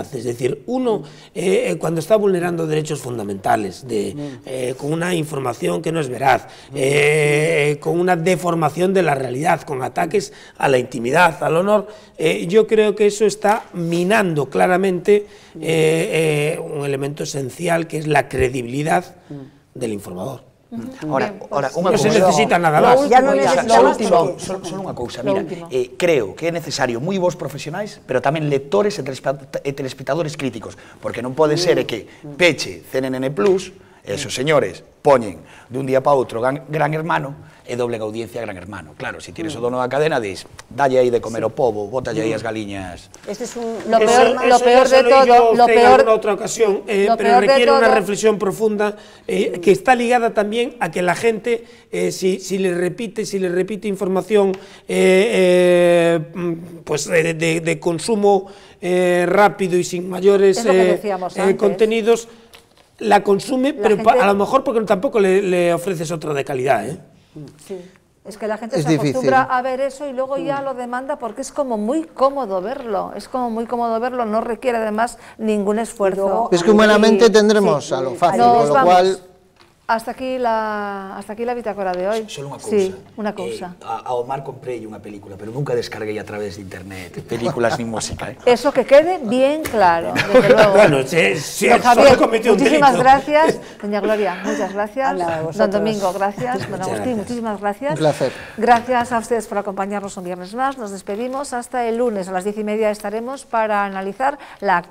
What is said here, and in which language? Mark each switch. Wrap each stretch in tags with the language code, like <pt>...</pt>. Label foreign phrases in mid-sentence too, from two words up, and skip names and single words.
<es>Es decir, uno, cuando está vulnerando derechos fundamentales, con una información que no es veraz, con una deformación de la realidad, con ataques a la intimidad, al honor, yo creo que eso está minando claramente un elemento esencial que es la credibilidad del informador. Ahora, no se necesita nada más.</es> <gl>Solo unha cousa, mira, creo que é necesario moi bons profesionais, pero tamén lectores e telespectadores críticos, porque non pode ser que peche CNN Plus</gl> <es>Esos señores</es> <gl>poñen dun día para outro Gran Hermano e doblen audiencia a Gran Hermano. Claro, se tires o dono da cadena, dis, dalle aí de comer o pobo, botalle aí as galiñas.</gl> <es>Este es un... Lo peor de todo, lo peor en otra ocasión, pero requiere una reflexión profunda que está ligada también a que la gente, si le repite información pues de consumo rápido y sin mayores contenidos, la consume, pero a lo mejor porque tampoco le ofreces otra de calidad, Sí. Es que la gente se acostumbra a ver eso y luego ya lo demanda porque es como muy cómodo verlo, no requiere además ningún esfuerzo. Es que humanamente tendremos a lo fácil, con lo cual... Hasta aquí la bitácora de hoy.</es> <gl>Solo unha cousa. Sí, unha cousa. A Omar comprei unha película, pero nunca descarguei a través de internet, películas ni música.</gl> <es>Eso que quede bien claro, desde luego. Bueno, sí, Javier, muchísimas gracias. Doña Gloria, muchas gracias. Don Domingo, gracias. Don Agustín, muchísimas gracias. Un placer. Gracias a ustedes por acompañarnos un viernes más. Nos despedimos hasta el lunes a las 10:30 estaremos para analizar la actualidad.</es>